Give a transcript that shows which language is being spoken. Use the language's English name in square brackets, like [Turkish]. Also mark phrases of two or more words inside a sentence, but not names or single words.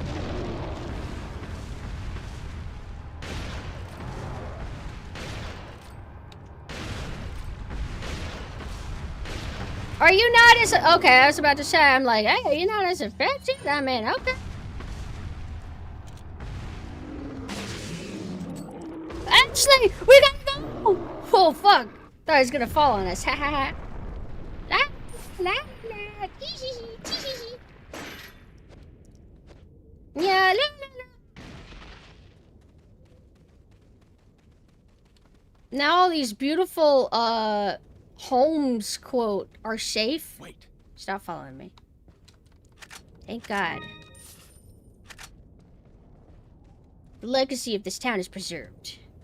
[English] Are you not as... Okay, I was about to say, I'm like, hey, are you not as effective? I mean, okay. Actually, we gotta go! Oh, fuck. Thought he was gonna fall on us. Ha ha ha. La, la, la. Yeah, la, la, la. Now all these beautiful, Holmes quote are safe. Wait. Stop following me. Thank God. The legacy of this town is preserved.